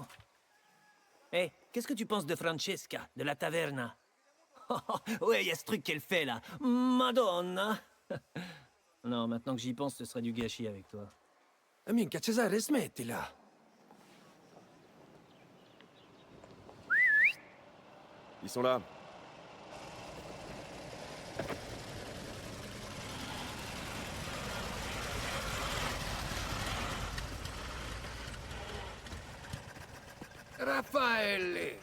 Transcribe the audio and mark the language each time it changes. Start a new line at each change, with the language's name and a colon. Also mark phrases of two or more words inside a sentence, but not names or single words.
French: Eh, qu'est-ce que tu penses de Francesca, de la taverna? Ouais, y a ce truc qu'elle fait là. Madonna. Non, maintenant que j'y pense, ce serait du gâchis avec toi.
Italian: Minchia, Cesare, smettila.
French: Ils sont là. Raffaele,